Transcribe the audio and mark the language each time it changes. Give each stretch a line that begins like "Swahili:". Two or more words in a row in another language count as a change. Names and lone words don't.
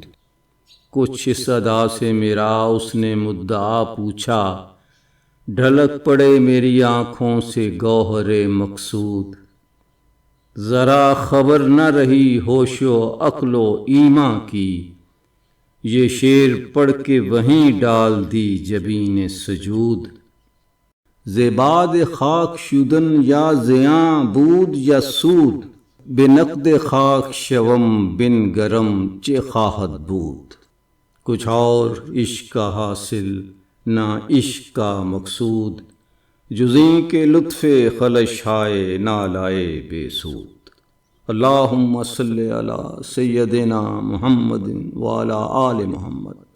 Urdu: کچھ اس ادا سے میرا اس نے مدعا پوچھا، ڈھلک پڑے میری آنکھوں سے گوہر مقصود۔ ذرا خبر نہ رہی ہوش و عقل و ایماں کی، یہ شعر پڑھ کے وہیں ڈال دی جبین سجود۔
Persian: زباد خاک شدن یا زیاں بود یا سود، بے نقد خاک شوم بن گرم چہ خواہد بود۔
Urdu: کچھ اور عشق کا حاصل نہ عشق کا مقصود، جزیں کے لطف خلش آئے نالائے بے سود۔
Arabic: اللہم صلی علی سیدنا محمد وعلی آل محمد۔